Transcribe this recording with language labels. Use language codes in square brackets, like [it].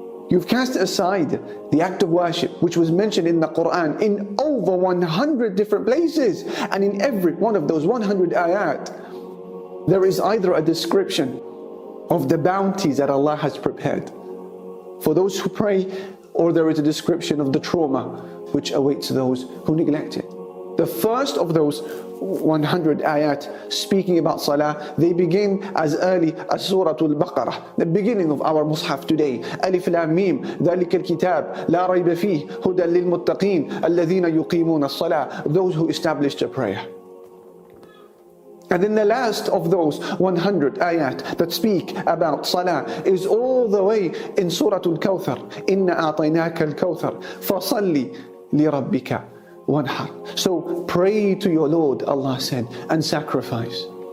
[en] You've cast aside the act of worship which was mentioned in the Quran in over 100 different places, and in every one of those 100 ayat there is either a description of the bounties that Allah has prepared for those who pray, or there is a description of the trauma which awaits those who neglect it. The first of those 100 ayat speaking about salah, they begin as early as Surah Al-Baqarah, the beginning of our Mus'haf today. [ar] Alif Lam Mim, ذَلِكَ الْكِتَابِ لَا رَيْبَ فِيهِ هُدًى لِلْمُتَّقِينَ الَّذِينَ يُقِيمُونَ الصَّلَاةَ. [en] Those who established a prayer. And then the last of those 100 ayat that speak about salah is all the way in Surah Al-Kawthar. [ar] إِنَّا أَعْطَيْنَاكَ الْكَوْثَرَ فَصَلِّ لِرَبِّكَ وَانْحَرْ. [en] So pray to your Lord, Allah said, and sacrifice.